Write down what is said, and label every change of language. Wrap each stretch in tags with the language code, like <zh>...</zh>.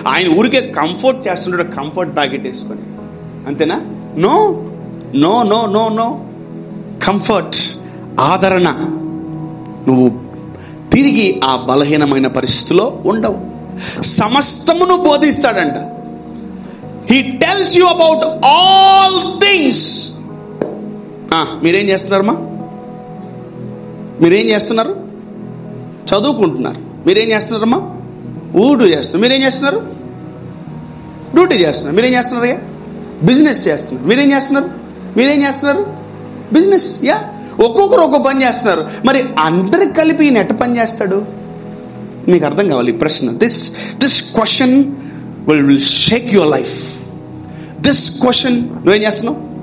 <te>ఆయన ఊరికే కంఫర్ట్ చేస్తుంటాడు, కంఫర్ట్ ప్యాకెట్ వేసుకొని. అంతేనా? No no no no no. Comfort, ఆదరణ. నువ్వు తిరిగి ఆ బలహీనమైన పరిస్థితిలో ఉండవు. సమస్తమును బోధిస్తాడంట.</te> <en>He tells you about all things.</en> <te>మీరేం చేస్తున్నారమ్మా? మీరేం చేస్తున్నారు? చదువుకుంటున్నారు. మీరేం చేస్తున్నారమ్మా? ఊడు చేస్తున్నారు. మీరేం చేస్తున్నారు? డ్యూటీ చేస్తున్నారు. మీరేం చేస్తున్నారు? బిజినెస్ చేస్తున్నారు. మీరేం చేస్తున్నారు? బిజినెస్. ఒక్కొక్కరు ఒక్కొక్క పని చేస్తున్నారు. మరి అందరికి కలిపి ఈయన ఎట్ట పని చేస్తాడు? మీకు అర్థం కావాలి ఈ ప్రశ్న.</te> <en>This question will shake your life. This question,</en> <te>నువ్వేం చేస్తున్నావు?</te>